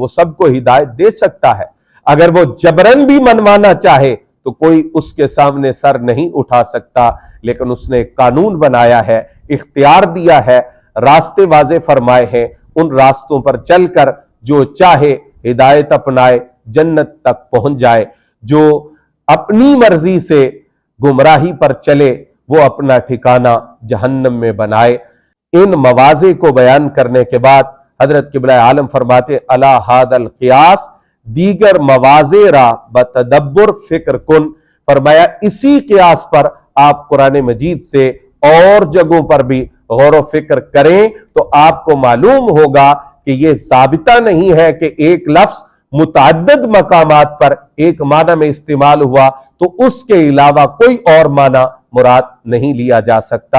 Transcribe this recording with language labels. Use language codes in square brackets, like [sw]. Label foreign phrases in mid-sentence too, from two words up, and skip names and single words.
[ur] وہ سب کو ہدایت دے سکتا ہے، اگر وہ جبرن بھی منوانا چاہے تو کوئی اس کے سامنے سر نہیں اٹھا سکتا، لیکن اس نے ایک قانون بنایا ہے، اختیار دیا ہے، راستے واضح فرمائے ہیں، ان راستوں پر چل کر جو چاہے ہدایت اپنائے جنت تک پہنچ جائے، جو اپنی مرضی سے گمراہی پر چلے وہ اپنا ٹھکانہ جہنم میں بنائے۔ ان مواضع کو بیان کرنے کے بعد حضرت قبلہ عالم فرماتے [ar] الا ھذا القیاس، [fa] دیگر مواضع را بتدبر فکر کن، [ur] فرمایا اسی قیاس پر آپ قرآن مجید سے اور جگہوں پر بھی غور و فکر کریں تو آپ کو معلوم ہوگا کہ یہ ثابتہ نہیں ہے کہ ایک لفظ متعدد مقامات پر ایک معنی میں استعمال ہوا تو اس کے علاوہ کوئی اور معنی مراد نہیں لیا جا سکتا۔